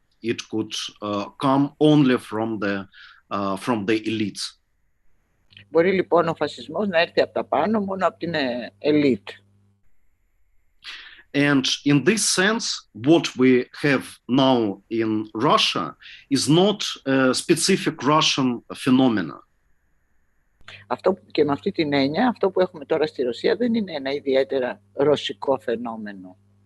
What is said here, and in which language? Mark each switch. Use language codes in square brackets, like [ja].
[en] It could come only from the elites. [el] Μπορεί λοιπόν ο φασισμός να έρθει από τα πάνω μόνο από την ελίτ. [en] And in this sense, what we have now in Russia is not a specific Russian phenomena. [el] Και με αυτή την έννοια, αυτό που έχουμε τώρα στη Ρωσία δεν είναι ένα ιδιαίτερα ρωσικό φαινόμενο.